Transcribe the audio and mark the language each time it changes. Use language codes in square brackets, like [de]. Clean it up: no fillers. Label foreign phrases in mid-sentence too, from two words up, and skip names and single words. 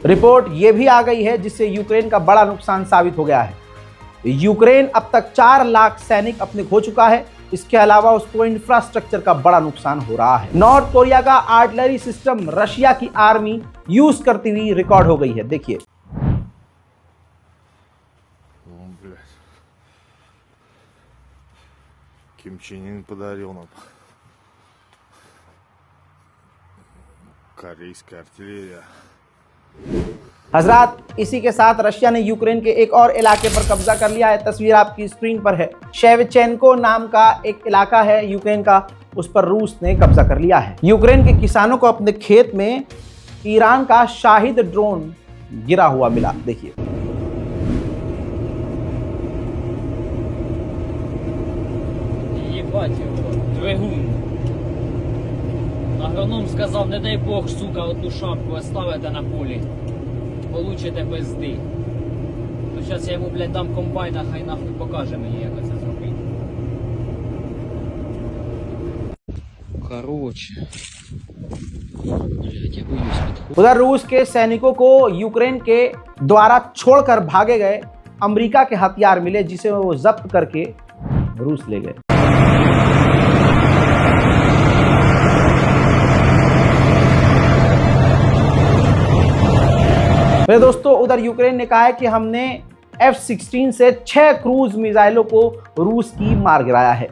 [hi] रिपोर्ट ये भी आ गई है जिससे यूक्रेन का बड़ा नुकसान साबित हो गया है। यूक्रेन अब तक 4 लाख सैनिक अपने खो चुका है। इसके अलावा उसको इंफ्रास्ट्रक्चर का बड़ा नुकसान हो रहा है। नॉर्थ कोरिया का [en] artillery system [hi] रशिया की आर्मी यूज करती हुई रिकॉर्ड हो गई है। देखिए [ru] Ким Чен Ын подарил нам. Корейская артиллерия. [hi] हजरात, इसी के साथ रशिया ने यूक्रेन के एक और इलाके पर कब्जा कर लिया है। तस्वीर आपकी स्क्रीन पर है। शेवचेंको नाम का एक इलाका है यूक्रेन का, उस पर रूस ने कब्जा कर लिया है। यूक्रेन के किसानों को अपने खेत में ईरान का शाहिद ड्रोन गिरा हुआ मिला। देखिए [uk] Двигун. Агроном сказав, не дай Бог, сука, одну шапку оставите на полі. [ru] Получите пизди. [uk] Ну зараз я йому, блядь, дам комбайна, хай нахуй покаже мені, як це зробити. Короче. Блядь, я боюсь підходити. [hi] उधर रूस के सैनिकों को यूक्रेन के द्वारा छोड़कर भागे गए अमेरिका के हथियार मिले, जिसे वो जब्त करके रूस ले गए। मेरे दोस्तों, उधर यूक्रेन ने कहा है कि हमने F-16 से 6 [en] cruise missiles [hi] को रूस की मार गिराया है।